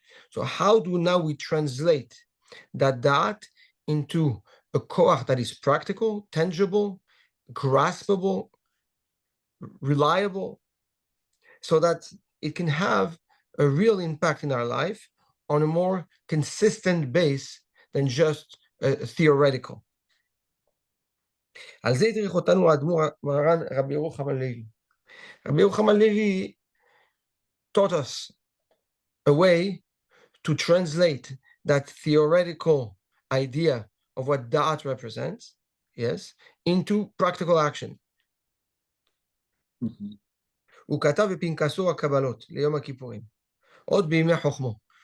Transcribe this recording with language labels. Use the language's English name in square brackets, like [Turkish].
[English] So how do now we translate that da'at into a koach that is practical, tangible, graspable, reliable, so that it can have a real impact in our life on a more consistent base than just theoretical. [Hebrew] על זה הדריך אותנו האדמו"ר מרן רבי ירוחם הלוי. [English] Rabbi Yochanan Levi taught us a way to translate that theoretical idea of what da'at represents, yes, into practical action. [Hebrew] הוא כתב בפנקסו הקבלות ליום הכיפורים, עוד בימי חוכמו.